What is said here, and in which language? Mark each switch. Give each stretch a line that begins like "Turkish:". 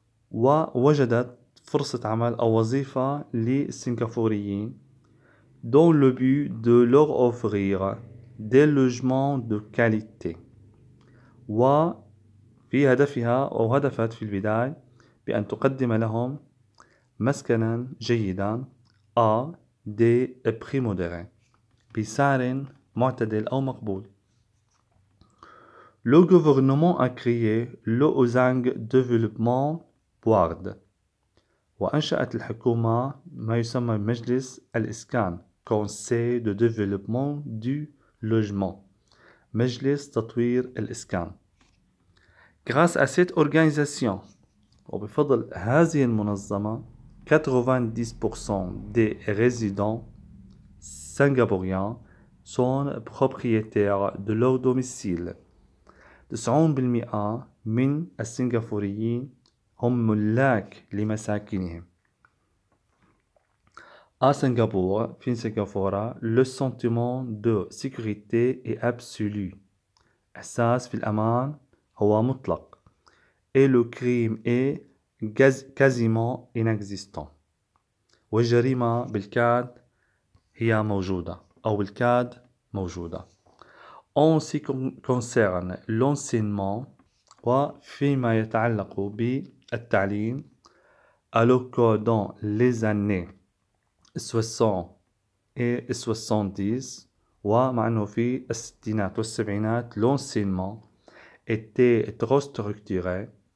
Arabic: ووجدت فرصة عمل أو وظيفة للسنغافوريين
French: dans le but de leur offrir des logements de qualité
Arabic: وفي هدفها أو هدفت في البداية بأن تقدم لهم مسكنا جيدا
French: à des prix modérés
Arabic: بسعر معتدل أو مقبول.
French: Le gouvernement a créé le Hosang Development Board
Arabic: وأنشأت الحكومة ما يسمى مجلس الإسكان
French: Conseil de développement du logement
Arabic: مجلس تطوير الإسكان.
French: Grâce à cette organisation
Arabic: وبفضل هذه المنظمة
French: 90% des résidents singapouriens sont propriétaires de leur domicile.
Arabic: 90% من السنغافوريين هم ملاك لمساكنهم.
French: À Singapour,
Arabic: في سنغافورة,
French: le sentiment de sécurité est absolu.
Arabic: إحساس في الأمان هو مطلق.
French: Et le crime est quasiment inexistant.
Arabic: والجريمة بالكاد هي موجودة أو بالكاد موجودة.
French: En ce qui concerne l'enseignement
Arabic: وفيما يتعلق بالتعليم,
French: alors que dans les années 60 et 70
Arabic: ومع أنه في الستينات والسبعينات
French: l'enseignement était trop structuré,